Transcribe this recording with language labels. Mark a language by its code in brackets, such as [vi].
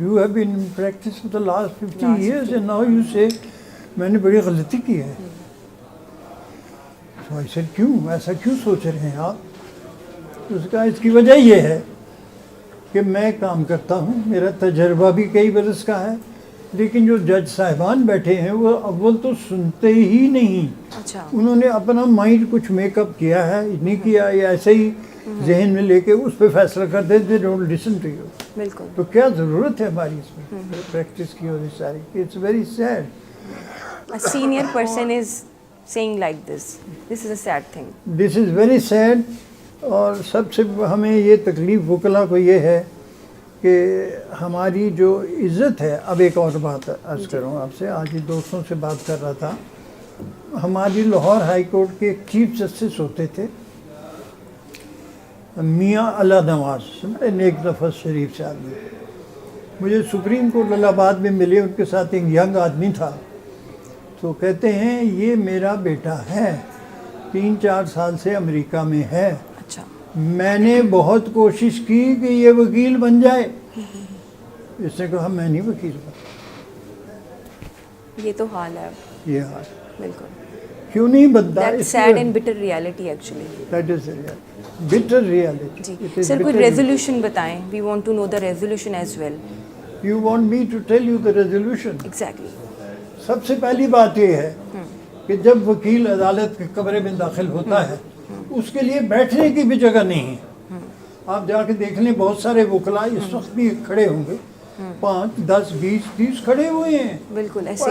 [en] You have been in practice for the last 50 years and now you say [ur] میں نے بڑی غلطی کی ہے. [en] So I said [ur] کیوں, ایسا کیوں سوچ رہے ہیں آپ؟ اس کا اس کی وجہ یہ ہے کہ میں کام کرتا ہوں, میرا تجربہ بھی کئی برس کا ہے, لیکن جو جج صاحبان بیٹھے ہیں وہ اول تو سنتے ہی نہیں. انہوں نے اپنا مائنڈ کچھ میک اپ کیا ہے, نہیں کیا, یا ایسے ہی ذہن میں لے کے اس پہ فیصلہ کرتے تھے. [en] Don't listen to you. [ur] بالکل. تو کیا ضرورت ہے ہماری اس میں پریکٹس کی ہوئی ساری. [en] It's very sad. A senior person is saying like this. This is a sad thing. This is very sad. [ur] اور سب سے ہمیں یہ تکلیف وکلا کو یہ ہے کہ ہماری جو عزت ہے. اب ایک اور بات عرض کروں آپ سے, آج ہی دوستوں سے بات کر رہا تھا. ہماری لاہور ہائی کورٹ کے ایک چیف جسٹس ہوتے تھے میاں اللہ نواز, بڑے نیک نفس شریف سے آدمی. مجھے سپریم کورٹ الہ آباد میں ملے, ان کے ساتھ ایک ینگ آدمی تھا. تو کہتے ہیں یہ میرا بیٹا ہے, 3-4 سال سے امریکہ میں ہے. اچھا. میں نے بہت کوشش کی کہ یہ وکیل بن جائے. اس نے کہا میں نہیں وکیل بن. یہ تو حال ہے. یہ حال. بالکل. کیوں نہیں بنتا؟ [en] That's sad and bitter reality actually. That is the reality. Bitter reality. [ur] جی سر کوئی ریزولوشن بتائیں. [en] We want to know the resolution as well. You want me to tell you the resolution? Exactly. [ur] سب سے پہلی بات یہ ہے کہ جب وکیل عدالت کے کمرے میں داخل ہوتا ہے اس کے لیے بیٹھنے کی بھی جگہ نہیں ہے. آپ جا کے دیکھ لیں, بہت سارے وکلا اس وقت بھی کھڑے ہوں گے, 5, 10, 20, 30 کھڑے ہوئے ہیں. بالکل ایسے